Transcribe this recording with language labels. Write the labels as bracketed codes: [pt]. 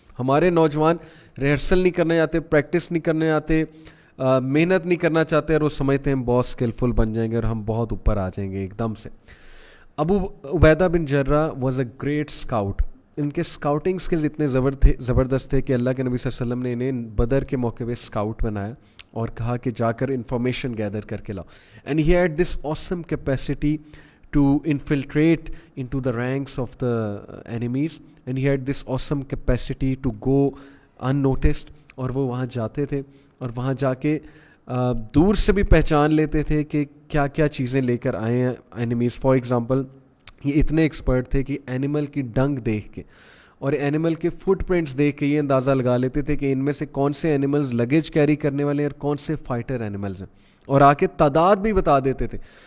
[ur] ہمارے نوجوان ریہرسل نہیں کرنے آتے, پریکٹس نہیں کرنے آتے, محنت نہیں کرنا چاہتے, اور وہ سمجھتے ہیں ہم بہت اسکلفل بن جائیں گے اور ہم بہت اوپر آ جائیں گے ایک دم سے. ابو عبیدہ بن جرہ [en] Was a great scout. [ur] ان کے اسکاؤٹنگ اسکلز اتنے زبردست تھے کہ اللہ کے نبی صلی اللہ علیہ وسلم نے انہیں بدر کے موقع پہ اسکاؤٹ بنایا اور کہا کہ جا کر انفارمیشن گیدر کر کے لاؤ. [en] And he had this awesome capacity to infiltrate into the ranks of the enemies, and he had this awesome capacity to go unnoticed. [ur] اور وہ وہاں جاتے تھے اور وہاں جا کے دور سے بھی پہچان لیتے تھے کہ کیا کیا چیزیں لے کر آئے ہیں اینیمیز. [en] for example [ur] یہ اتنے ایکسپرٹ تھے کہ اینیمل کی ڈنگ دیکھ کے اور اینیمل کے فٹ پرنٹس دیکھ کے یہ اندازہ لگا لیتے تھے کہ ان میں سے کون سے اینیملز لگیج کیری کرنے والے ہیں اور کون سے فائٹر اینیملز ہیں, اور آ کے تعداد بھی بتا دیتے تھے.